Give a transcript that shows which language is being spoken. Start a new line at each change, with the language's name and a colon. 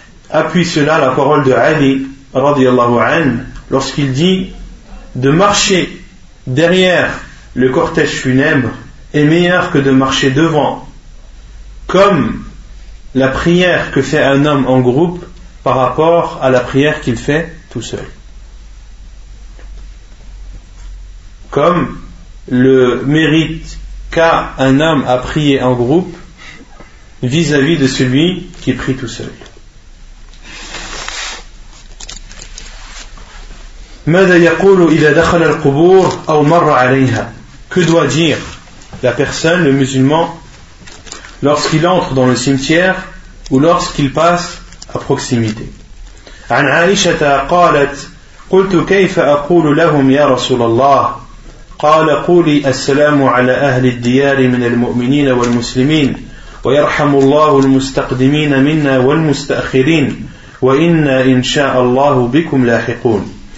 French: Appuie cela la parole de Ali radiallahu anhu lorsqu'il dit de marcher derrière le cortège funèbre est meilleur que de marcher devant, comme la prière que fait un homme en groupe par rapport à la prière qu'il fait tout seul, comme le mérite qu'a un homme à prier en groupe vis-à-vis de celui qui prie tout seul.
Arabic: ماذا يقول إذا دخل القبور أو مر عليها؟
French: Que doit dire la personne, le musulman, lorsqu'il entre dans le cimetière ou lorsqu'il passe à proximité?
Arabic: عن عائشة قالت قلت كيف أقول لهم يا رسول الله؟ قال قولي السلام على أهل الديار من المؤمنين والمسلمين ويرحم الله المستقدمين منا والمستأخرين وإنا إن شاء الله بكم لاحقون.